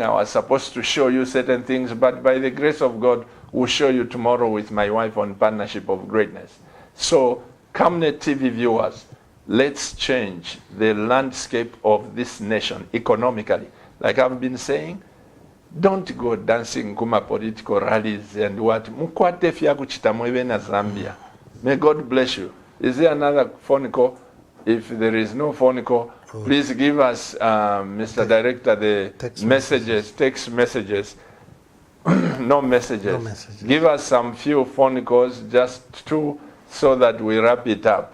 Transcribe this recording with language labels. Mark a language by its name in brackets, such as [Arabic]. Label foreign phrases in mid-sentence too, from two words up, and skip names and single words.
[English] I was supposed to show you certain things, but by the grace of God, we'll show you tomorrow with my wife on Partnership of Greatness. So, Camnet TV viewers, let's change the landscape of this nation economically. Like I've been saying, don't go dancing kuma political rallies and what. [Bemba] Mukwate fya kuchita mwebe na Zambia. [English] May God bless you. Is there another phone call? If there is no phone call, please give us, Mr. Director, the text messages. No messages. Give us some few phone calls, just 2, so that we wrap it up.